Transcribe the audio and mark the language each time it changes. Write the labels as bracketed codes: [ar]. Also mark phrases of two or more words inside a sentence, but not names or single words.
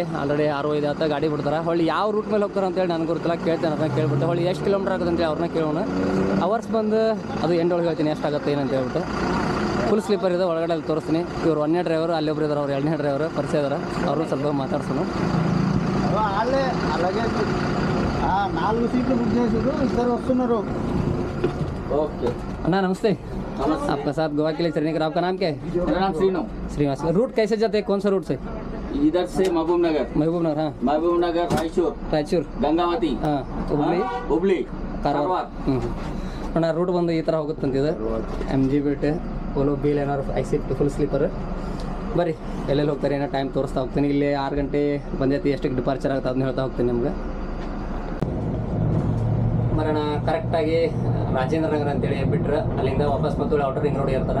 [kn] ಆಲ್ರೆಡಿ 6:05 ಆತ ಗಾಡಿ ಬಿಡ್ತಾರೆ. ಹೊಳ್ಳಿ ಯಾವ ರೂಟ್ ಮೇಲೆ ಹೋಗ್ತಾರೆ ಅಂತೇಳಿ ನನಗೆ ಗೊತ್ತಿಲ್ಲ, ಕೇಳ್ತೇನೆ ಅದನ್ನ ಕೇಳ್ಬಿಟ್ಟು. ಹೊಳ್ಳಿ ಎಷ್ಟು ಕಿಲೋಮೀಟರ್ ಆಗುತ್ತೆ ಅಂತೇಳಿ ಅವ್ರನ್ನ ಕೇಳೋಣ. ಅವರ್ಸ್ ಬಂದು ಅದು ಎಂಡೊಳಗೆ ಹೇಳ್ತೀನಿ ಎಷ್ಟಾಗುತ್ತೆ ಏನಂತ ಹೇಳ್ಬಿಟ್ಟು. [en] full sleeper [kn] ಇದೆ, ಒಳಗಡೆ ಅಲ್ಲಿ ತೋರಿಸ್ತೀನಿ. ಇವರು 1ನೇ ಡ್ರೈವರು, ಅಲ್ಲಿ ಒಬ್ರು ಇದ್ದಾರೆ, ಅವ್ರು 2ನೇ ಡ್ರೈವರು ಪರಿಚಯ ಇದ್ದಾರೆ. ಅವ್ರನ್ನ ಸ್ವಲ್ಪ ಮಾತಾಡ್ಸೋಣ. [te] అలాగే 4 సీట్లు బుక్ చేసారు, ఇద్దరు వస్తున్నారు. [hi] ओके अन्ना नमस्ते। आपका साथ गोवा के लिए चलने का आपका नाम क्या है? मेरा नाम श्रीनिवास। रूट कैसे जाते हैं, कौन सा रूट से? इधर से महबूबनगर, हाँ महबूबनगर, रायचूर, गंगावती, हाँ [kn] ಹುಬ್ಳಿ, ಕಾರವಾರ. ಅಣ್ಣ ರೂಟ್ ಬಂದು ಈ ಥರ ಹೋಗುತ್ತಂತಿದೆ. [en] MG built Volvo B11R i-Shift full sleeper. [kn] ಬರ್ರಿ ಎಲ್ಲೆಲ್ಲಿ ಹೋಗ್ತಾರೆ ಏನೋ ಟೈಮ್ ತೋರಿಸ್ತಾ ಹೋಗ್ತೀನಿ. ಇಲ್ಲಿ 6 ಗಂಟೆ ಬಂದೈತಿ, ಎಷ್ಟಕ್ಕೆ ಡಿಪಾರ್ಚರ್ ಆಗುತ್ತೆ ಅದನ್ನ ಹೇಳ್ತಾ ಹೋಗ್ತೀನಿ ನಿಮ್ಗೆ. ಬರೋಣ ಕರೆಕ್ಟಾಗಿ ರಾಜೇಂದ್ರ ನಗರ ಅಂತೇಳಿ ಬಿಟ್ಟರೆ ಅಲ್ಲಿಂದ ವಾಪಸ್ ಮತ್ತು [en] outer ring road [kn] ಇರ್ತಾರೆ.